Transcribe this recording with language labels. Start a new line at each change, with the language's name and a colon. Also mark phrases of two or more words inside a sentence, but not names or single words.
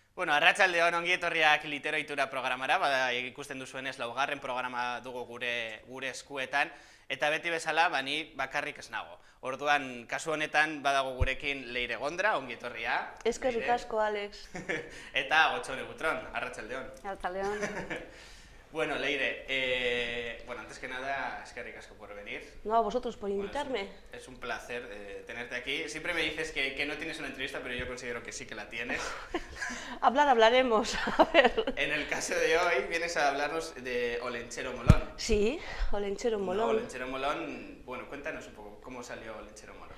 Basque: Bueno, arratsaldeon ongi etorriak Literatura programara, bada ikusten duzuenez laugarren programa dugu gure eskuetan, eta beti bezala, ni bakarrik ez nago. Orduan, kasu honetan badago gurekin Leire Gondra, ongi etorria. Eskerrik asko, Alex. Eta Gotzone Butron, arratsaldeon. Arratsaldeon. Bueno, Leire,
Spanish: antes que nada,
Basque: eskerrik asko
Spanish: por venir. No, a vosotros por invitarme. Es un placer tenerte aquí. Siempre me dices que no tienes una entrevista, pero yo considero que sí que la tienes. Hablaremos, a ver. En el caso de hoy vienes a hablarnos de Olentzero Molón. Sí, Olentzero Molón. Olentzero Molón, bueno, cuéntanos un poco cómo salió Olentzero Molón.